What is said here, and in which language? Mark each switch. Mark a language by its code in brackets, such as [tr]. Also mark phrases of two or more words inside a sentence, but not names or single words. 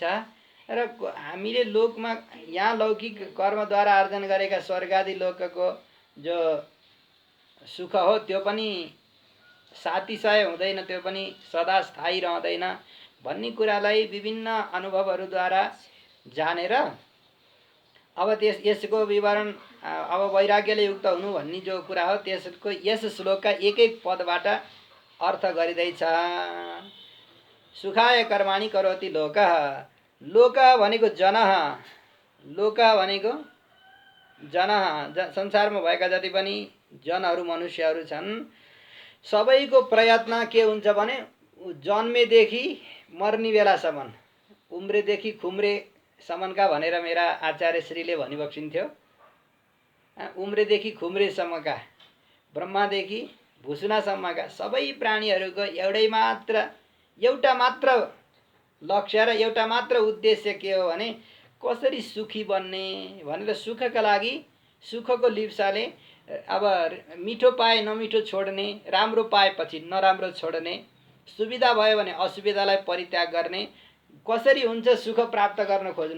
[ne] र हामीले लोकमा यहाँ लौकिक कर्मद्वारा आर्जन गरेका स्वर्ग आदि लोकको जो सुख हो त्यो पनि सातिशय हुँदैन, त्यो पनि सदा स्थायी रहँदैन भन्ने कुरालाई विभिन्न अनुभवहरूद्वारा जानेर अब यसको विवरण अब वैराग्यले युक्त हुनु भन्ने जो कुरा हो त्यसको यस श्लोकका एक एक पदबाट अर्थ गरिँदैछ। [sa] सुखाय कर्माणि करोति लोकः। [ne] लोक भनेको जनः, लोक भनेको जनः, संसारमा भएका जति पनि जनहरू मनुष्यहरू छन् सबैको प्रयत्न के हुन्छ भने जन्मेदेखि मर्ने बेलासम्म, उम्रेदेखि खुम्रेसम्मका भनेर मेरा आचार्यश्रीले भनिबक्सिन्थ्यो। उम्रेदेखि खुम्रेसम्मका, ब्रह्मादेखि भुसुनासम्मका सबै प्राणीहरूको एउटा मात्र लक्ष्य र एउटा मात्र उद्देश्य के हो भने कसरी सुखी बन्ने भनेर सुखका लागि सुखको लिप्साले अब मिठो पाए नमिठो छोड्ने, राम्रो पाएपछि नराम्रो छोड्ने, सुविधा भयो भने असुविधालाई परित्याग गर्ने, कसरी हुन्छ सुख प्राप्त गर्न खोज्नु।